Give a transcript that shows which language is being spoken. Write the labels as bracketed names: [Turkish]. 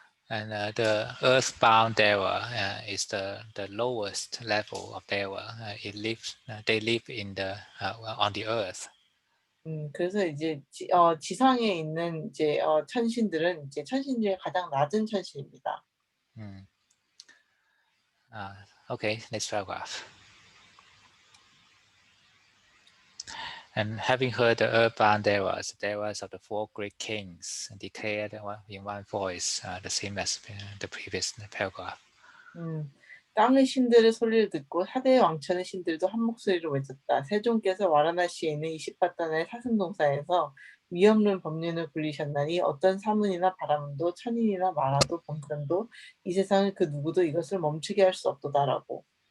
[English] And the earthbound Deva is the lowest level of Deva. They live in on the earth. [Korean] 그래서 이제 지상에 있는 이제 천신들은 이제 천신 중에 가장 낮은 천신입니다. [English] Okay, next paragraph. And having heard the earthbound devas of the four great kings declared in one voice, the same as the previous paragraph. [Korean] 땅의 신들의 소리를 듣고 사대의 왕천의 신들도 한 목소리로 외쳤다. 세종께서 와라나시에 있는 이시파타나의 사슴동산에서 위없는 법륜을 굴리셨나니 어떤 사문이나 바라문도 천인이나 마라도 범천도 이 세상의 그 누구도 이것을 멈추게 할 수 없도다라고.